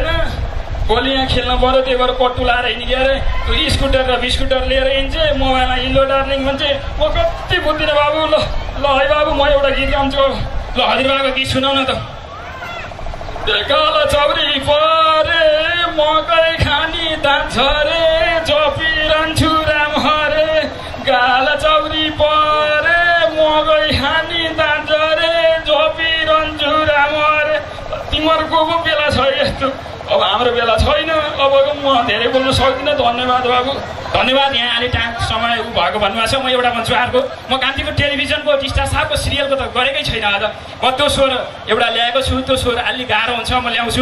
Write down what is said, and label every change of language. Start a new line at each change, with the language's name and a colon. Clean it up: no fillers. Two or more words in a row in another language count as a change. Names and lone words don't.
Nepali: होली यहाँ खेल्न पऱ्यो, त्यही भएर कट्टु लाएर हिँड्ने अरे। त्यो स्कुटर र बिस्कुटर लिएर हिँड्छे, मोबाइलमा
English: hello darling
Nepali: भन्छे। म कति बुझ्दिनँ बाबु। ल है बाबु, म एउटा गीत गाउँछु। ल हजुरबाको गीत सुनाउन त। काला चौरी परे मकै खानी दान्छ रे, जपिरहन्छु राम हरे। काला चौरी परे मकै खानी दान्छ रे, जपिरहन्छु राम हरे। तिमीहरूको पो बेला छ यस्तो, अब हाम्रो बेला छैन। अब म धेरै बोल्न सक्दिनँ। धन्यवाद बाबु, धन्यवाद। यहाँ अलि टाइम समय भएको भन्नुभएको छ। म एउटा भन्छु अर्को। म कान्तिपुर टेलिभिजनको टिस्टा साहबको सिरियलको त गरेकै छैन आज। म त्यो स्वर एउटा ल्याएको छु, त्यो स्वर अलि गाह्रो हुन्छ, म ल्याउँछु।